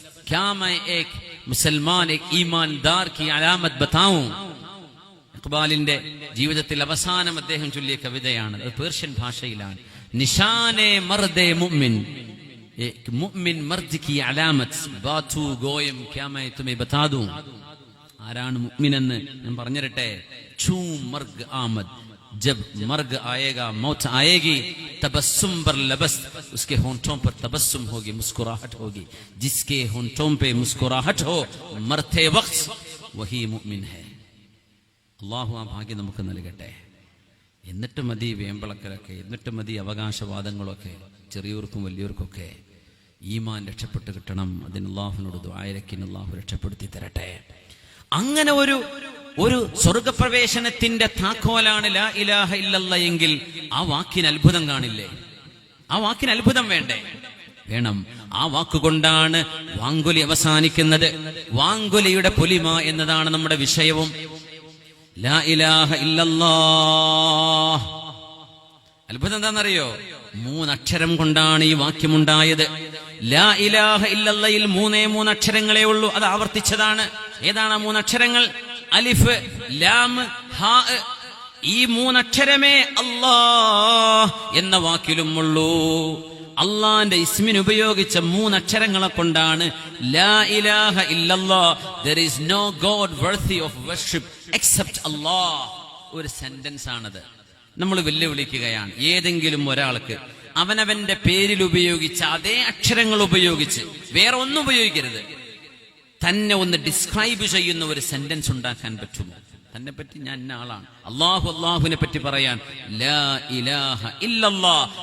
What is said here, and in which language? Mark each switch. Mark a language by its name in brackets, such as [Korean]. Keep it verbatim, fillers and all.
[Hindi] क्या मैं एक മുസൽമാൻ एक ഈമാൻദാർ की അലാമത് बताऊं? [Malayalam] ഇഖ്ബാലിന്റെ ജീവിതത്തിൽ അവസാനം അദ്ദേഹം ചൊല്ലിയ കവിതയാണ്, അത് പേർഷ്യൻ ഭാഷയിലാണ്. [Persian] നിഷാനെ മർദേ മുഅ്മിൻ [Hindi] एक മുഅ്മിൻ മർദ് की അലാമത് [Persian] ബാതു ഗോയം [Hindi] क्या मैं तुम्हें बता दूं? [Malayalam] ആരാണ് മുഅ്മിനെന്ന് ഞാൻ പറഞ്ഞിരട്ടെ. [Persian] ചൂ മർഗ് ആമദ് [Hindi] जब मर्ग आएगा मौत आएगी [Persian] तबस्सुम पर लबस्त [Hindi] उसके होंठों पर तबस्सुम होगी, मुस्कुराहट होगी। जिसके होंठों पे मुस्कुराहट हो मरते वक्त वही मुमिन है। [Malayalam] അള്ളാഹു ആ ഭാഗ്യം നമുക്ക് നൽകട്ടെ. എന്നിട്ട് മതി വേമ്പളക്കലൊക്കെ, എന്നിട്ട് മതി അവകാശവാദങ്ങളൊക്കെ. ചെറിയവർക്കും വലിയവർക്കൊക്കെ ഈമാൻ രക്ഷപ്പെട്ട് കിട്ടണം. അതിന് അള്ളാഹുവിനോട് ദുആയിരക്കിന് അള്ളാഹു രക്ഷപ്പെടുത്തി തരട്ടെ. അങ്ങനെ ഒരു ഒരു സ്വർഗപ്രവേശനത്തിന്റെ താക്കോലാണ് ലാ ഇലാഹ ഇല്ലല്ലാഹ് എങ്കിൽ ആ വാക്കിന് അത്ഭുതം കാണില്ലേ? ആ വാക്കിന് അത്ഭുതം വേണ്ടേ? വേണം. ആ വാക്കുകൊണ്ടാണ് വാങ്കുലി അവസാനിക്കുന്നത്. വാങ്കുലിയുടെ പൊലിമ എന്നതാണ് നമ്മുടെ വിഷയവും. ലാ ഇലാഹ ഇല്ലല്ലാഹ് അത്ഭുതം എന്താണെന്നറിയോ? മൂന്നക്ഷരം കൊണ്ടാണ് ഈ വാക്യമുണ്ടായത്. ലാ ഇലാഹ ഇല്ലല്ലാഹിൽ മൂന്നേ മൂന്നക്ഷരങ്ങളേ ഉള്ളൂ. അത് ആവർത്തിച്ചതാണ്. ഏതാണ് ആ മൂന്നക്ഷരങ്ങൾ? അലിഫ്, ലാം, ഹാ. ഈ മൂന്നക്ഷരമേ അല്ലാഹ് എന്ന വാക്കിലും ഉള്ളൂ. അള്ളാന്റെ ഇസ്മിനുപയോഗിച്ച മൂന്നക്ഷരങ്ങളെ കൊണ്ടാണ് ലാ ഇലാഹ ഇല്ലല്ലാഹ്. [English] There is no God worthy of worship except Allah. [Malayalam] ഒരു സെന്റൻസ് ആണത്. നമ്മൾ വെല്ലുവിളിക്കുകയാണ് ഏതെങ്കിലും ഒരാൾക്ക് അവനവന്റെ പേരിൽ ഉപയോഗിച്ച അതേ അക്ഷരങ്ങൾ ഉപയോഗിച്ച്, വേറെ ഒന്നും ഉപയോഗിക്കരുത്, തന്നെ ഒന്ന് ഡിസ്ക്രൈബ് ചെയ്യുന്ന ഒരു സെന്റൻസ് ഉണ്ടാക്കാൻ പറ്റുമോ? തന്നെ പറ്റി ഞാൻ ഇന്ന ആളാണ്, അള്ളാഹു അള്ളാഹുവിനെ പറ്റി പറയാൻ ലാ ഇലാഹ ഇല്ലല്ലാഹ്.